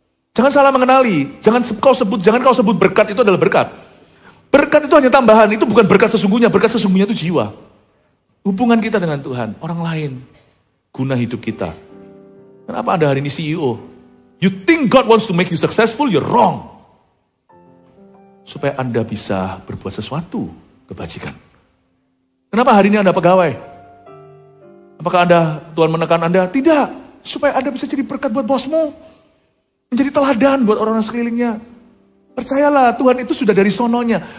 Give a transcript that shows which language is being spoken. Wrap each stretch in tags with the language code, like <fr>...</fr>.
<id>Jangan salah mengenali, jangan kau sebut berkat itu adalah berkat. Berkat itu hanya tambahan, itu bukan berkat sesungguhnya itu jiwa. Hubungan kita dengan Tuhan, orang lain, guna hidup kita. Kenapa Anda hari ini CEO?</id> <en>You think God wants to make you successful, you're wrong.</en> <id>Supaya Anda bisa berbuat sesuatu kebajikan. Kenapa hari ini Anda pegawai? Apakah Tuhan menekan Anda? Tidak. Supaya Anda bisa jadi berkat buat bosmu. Menjadi teladan buat orang-orang sekelilingnya. Percayalah, Tuhan itu sudah dari sononya.</id>